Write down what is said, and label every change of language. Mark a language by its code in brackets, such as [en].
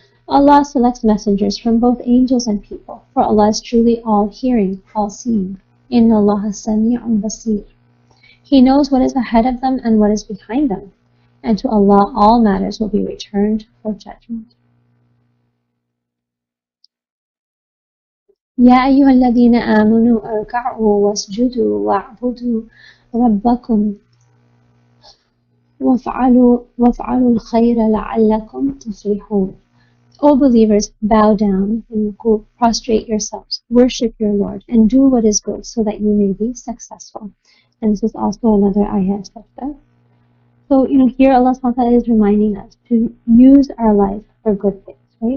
[en] Allah selects messengers from both angels and people, for Allah is truly all-hearing, all-seeing. [ar] Inna Allaha sami'un basir. [en] He knows what is ahead of them and what is behind them, and to Allah all matters will be returned for judgment. [ar] يا أيها الذين آمنوا اركعوا واسجدوا واعبدوا ربكم وافعلوا الخير لعلكم تفلحون. [en] O believers, bow down and prostrate yourselves, worship your Lord, and do what is good so that you may be successful. And this is also another ayah of that. So, here Allah subhanahu wa ta'ala is reminding us to use our life for good things, right?